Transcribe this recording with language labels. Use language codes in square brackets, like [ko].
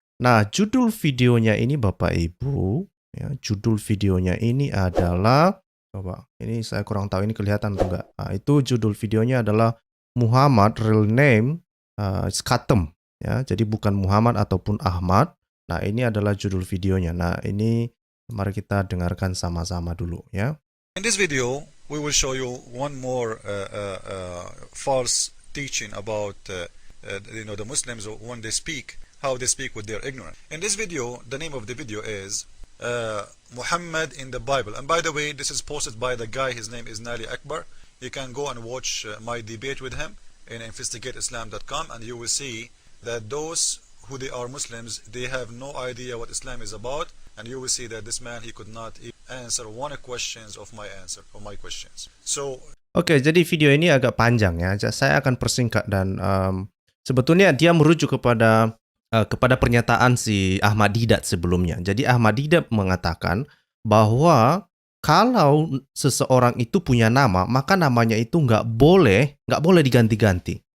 [id] Nah, judul videonya ini Bapak Ibu, ya, judul videonya ini adalah, coba, ini saya kurang tahu ini kelihatan atau enggak. Nah, itu judul videonya adalah Muhammad [en] real name is [id] Khatem, ya. Jadi bukan Muhammad ataupun Ahmad. Nah, ini adalah judul videonya. Nah, ini mari kita dengarkan sama-sama dulu, ya. [en] In this video, we will show you one more false teaching about the Muslims when they speak, how they speak with their ignorance. In this video, the name of the video is Muhammad in the Bible. And by the way, this is posted by the guy, his name is Nali Akbar. You can go and watch my debate with him in investigateislam.com, and you will see that those who they are Muslims, they have no idea what Islam is about, and you will see that this man, he could not answer one questions of my questions. So [id] Oke, jadi video ini agak panjang, ya. Saya akan persingkat dan sebetulnya dia merujuk kepada pernyataan si Ahmad Didat sebelumnya. Jadi Ahmad Didat mengatakan bahwa kalau seseorang itu punya nama, maka namanya itu nggak boleh diganti-ganti.